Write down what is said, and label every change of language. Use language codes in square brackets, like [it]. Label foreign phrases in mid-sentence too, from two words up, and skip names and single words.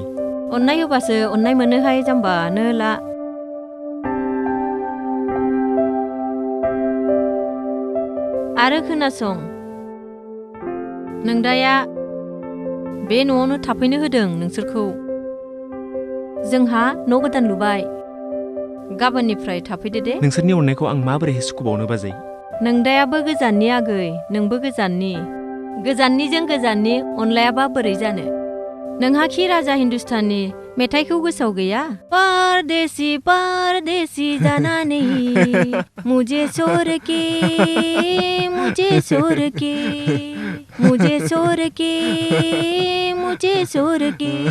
[brx] अननाय होबासो अननाय मोनोहाय जाम्बानो ला आरो खोनासं नोंदाया बे न'आवनो थाफैनो होदों नोंसोरखौ जोंहा न' गोदान लुबाय गाबोननिफ्राय थाफैदो दे नोंसोरनि अननायखौ आं माबोरैहाय सुखुबावनो बाजै नोंदायाबो गोजाननि आगै नोंबो गोजाननिजों गोजाननि अनलायाबा बोरै जानो नोंहा खि राजा हिन्दुस्ताननि मेथाइखौ गोसोआव गैया [hi] परदेसी परदेसी [brx] जानानै [hi] मुझे छोड़ के मुझे छोड़ के [brx] मुझे छोड़ के मुझे छोड़ के